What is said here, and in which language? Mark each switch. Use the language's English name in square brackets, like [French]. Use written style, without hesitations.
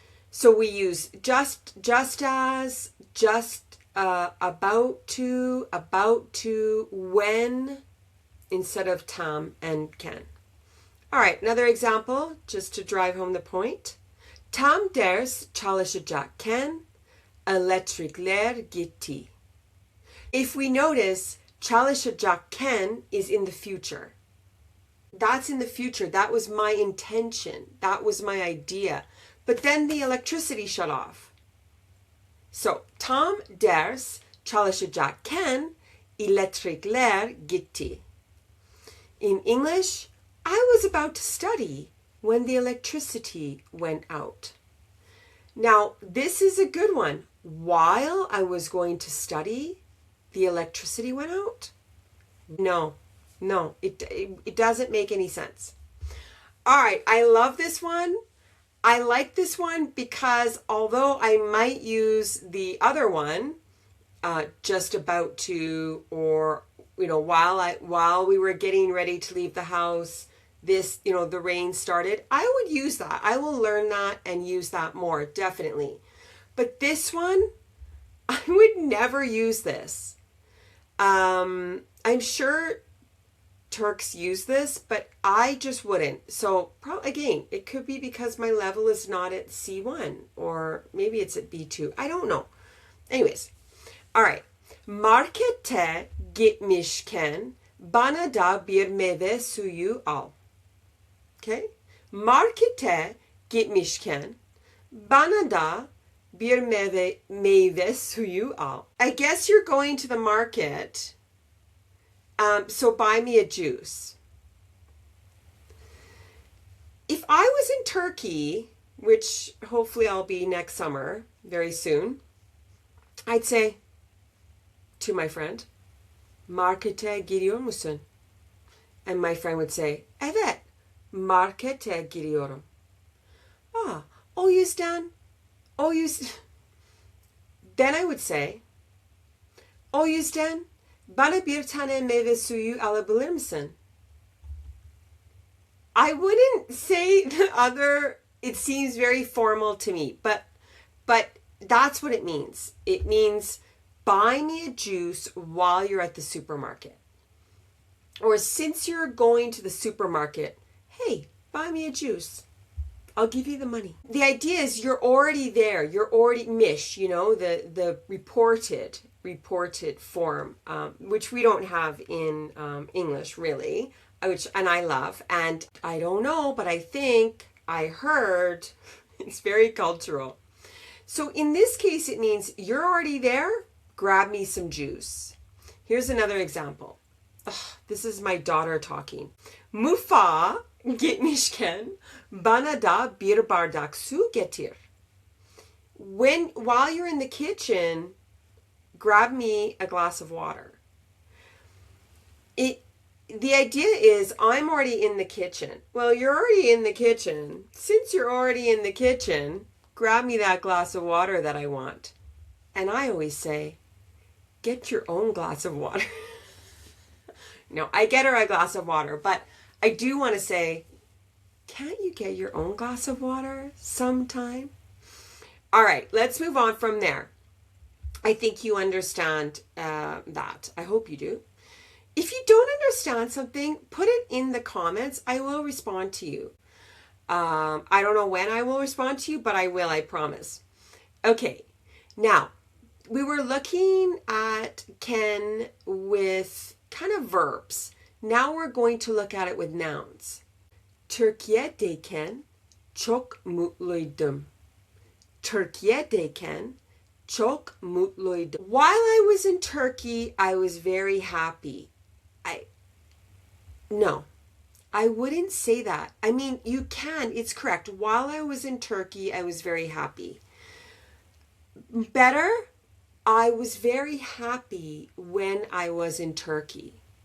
[English] So we use just as, just about to, when, instead of tam and can. All right, another example, just to drive home the point. [Turkish] Tam ders çalışacakken elektrikler gitti. [English] If we notice, çalışacakken is in the future. That's in the future. That was my intention. That was my idea. But then the electricity shut off. [Turkish] So, tam ders çalışacakken elektrikler gitti. [English] In English, I was about to study when the electricity went out. Now, this is a good one. While I was going to study, the electricity went out? No, it doesn't make any sense. All right, I love this one. I like this one because although I might use the other one, just about to, or, while we were getting ready to leave the house, the rain started, I would use that. I will learn that and use that more, definitely. But this one, I would never use this. I'm sure Turks use this, but I just wouldn't. So again, it could be because my level is not at C1 or maybe it's at B2. I don't know. Anyways, all right. [Turkish] Markete gitmişken bana da bir meyve suyu al. [English] Okay? [Turkish] Markete gitmişken bana da bir meyve suyu al. [English] I guess you're going to the market. So buy me a juice. If I was in Turkey, which hopefully I'll be next summer, very soon, I'd say to my friend, [Turkish] markete gidiyor musun? [English] And my friend would say, [Turkish] evet, markete gidiyorum. O yüzden. [English] Then I would say, [Turkish] o yüzden bana bir tane meyve suyu alabilir misin? [English] I wouldn't say the other, it seems very formal to me, but that's what it means. It means buy me a juice while you're at the supermarket. Or since you're going to the supermarket, hey, buy me a juice. I'll give you the money. The idea is you're already there. You're already the reported. reported form, which we don't have in English really, and I love. And I don't know, but I think I heard it's very cultural. So in this case, it means you're already there. Grab me some juice. Here's another example. Ugh, this is my daughter talking. [Turkish] Mutfağa gitmişken bana da bir bardak su getir. [English] While you're in the kitchen, grab me a glass of water. The idea is I'm already in the kitchen. Well, you're already in the kitchen. Since you're already in the kitchen, grab me that glass of water that I want. And I always say, get your own glass of water. No, I get her a glass of water, but I do want to say, can't you get your own glass of water sometime? All right, let's move on from there. I think you understand that. I hope you do. If you don't understand something, put it in the comments. I will respond to you. I don't know when I will respond to you, but I will, I promise. Okay, now, we were looking at Ken with kind of verbs. Now we're going to look at it with nouns. [Turkish] Türkiye'deyken çok mutluydum. Türkiye'deyken çok mutluydum. [English] While I was in Turkey, I was very happy. No, I wouldn't say that. I mean, you can, it's correct. While I was in Turkey, I was very happy. Better, I was very happy when I was in Turkey.